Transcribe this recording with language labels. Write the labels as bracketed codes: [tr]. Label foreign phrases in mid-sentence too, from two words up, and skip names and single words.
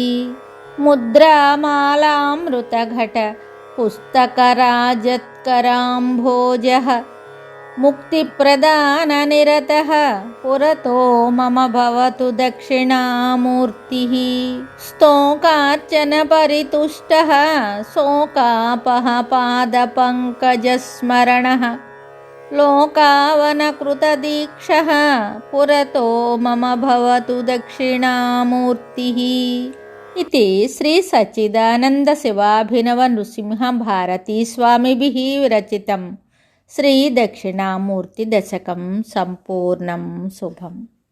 [sa] ముద్రామాలామృతఘట పుస్తకరాజత్కరాంభోజః ముక్తిప్రదాననిరతః పురతో మమ భవతు దక్షిణామూర్తిః. స్తోకార్చనపరితుష్టः శోకాపః పాదపంకజస్మరణः లోకావనకృతదీక్షः పురతో మమ భవతు దక్షిణామూర్తిః. इति श्री सच्चिदानंद शिवाभिनव नृसिंह भारती स्वामिभिः विरचितं श्री दक्षिणामूर्ति दशकं संपूर्णं शुभम्.